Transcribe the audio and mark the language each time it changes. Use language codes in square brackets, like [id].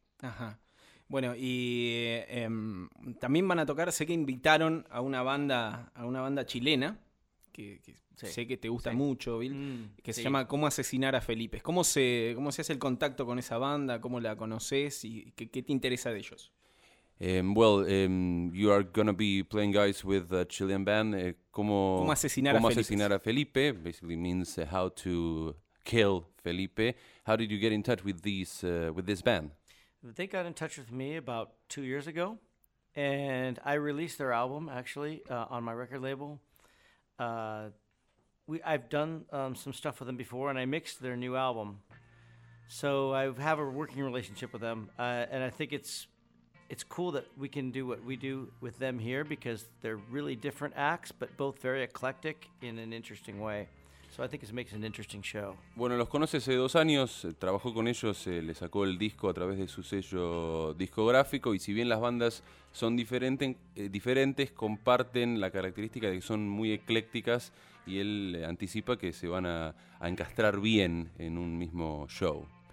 [es] Ajá. Bueno, y también van a tocar, sé que invitaron a una banda chilena, que sí, sé que te gusta sí. mucho, Bill, que sí. se llama ¿Cómo asesinar a Felipe? ¿Cómo se hace el contacto con esa banda? ¿Cómo la conoces? ¿Y qué te interesa de ellos? [en] You are going to be playing guys with a Chilean band. [es] ¿Cómo asesinar a Felipe? [en] Basically means how to kill Felipe. How did you get in touch with this band? They got in touch with me about 2 years ago, and I released their album, actually, on my record label. I've done some stuff with them before, and I mixed their new album. So I have a working relationship with them, and I think it's cool that we can do what we do with them here because they're really different acts, but both very eclectic in an interesting way. So I think it makes an interesting show. [es] Bueno, los conoce hace 2 años, trabajó con ellos, le sacó el disco a través de su sello discográfico y si bien las bandas son diferentes, comparten la característica de que son muy eclécticas y él anticipa que se van a encastrar bien en un mismo show.